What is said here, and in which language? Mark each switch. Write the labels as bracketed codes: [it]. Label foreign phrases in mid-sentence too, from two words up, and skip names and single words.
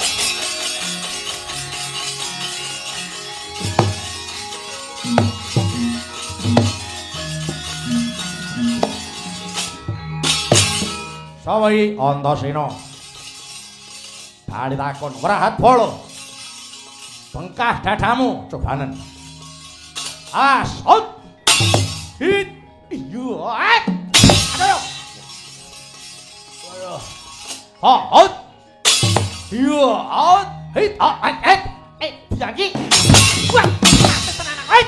[jv] Sapa iki Antasena? Bali takon, "Wrahat Bala. Bengkah dadamu cobanen." [en] As, hot. Hit. [jv] Iya. Ayo. Ayo. [en] Hot. Iya, hot. Hit. [jv] Lagi. Wah, tenan anak.